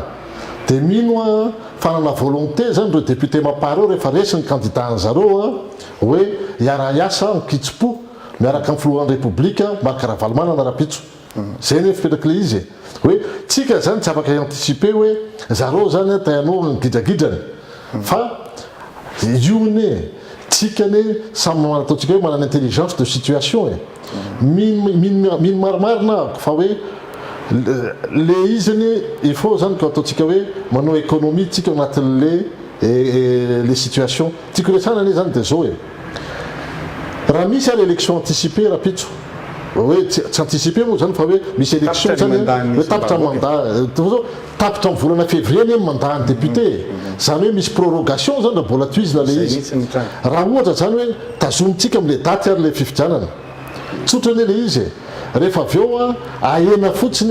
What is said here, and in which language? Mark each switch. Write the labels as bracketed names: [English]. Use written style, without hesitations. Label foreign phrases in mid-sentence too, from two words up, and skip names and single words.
[Malagasy] dia mino fanana volonté zany reo député maparo rehefa resy ny candidat zareo hoe hiara-iasa mikitso-po miaraka amin'ny filohan'ny république Marc Ravalomanana raha-pitso zay ny fipetraky le izy hoe tsika zany tsy afaka anticiper hoe zareo zany tahanao ny gidragidrany fa io ne tsika ne samy ataontsika hoe manana [French] intelligence de situation [Malagasy] mino marimarina fa hoe le izany [French] il faut [Malagasy] zany ko ataontsika hoe manao économie tsika anatin'le [French] les situations [Malagasy] tiako resana ane zany dia zao raha misy ary [French] élection anticipé [Malagasy] raha pitso hoe tsy anticipé moa zany fa hoe misy élection zany hoe tapitra mandat tapitra amin'ny volana février ny mandat ny député zany hoe misy prorogation zany raha mbola toizina le izy raha ohatra zany hoe tazomitsika amin'le daty ary le fifidianana tsotra ane le izy rehefa aveo ahena fotsiny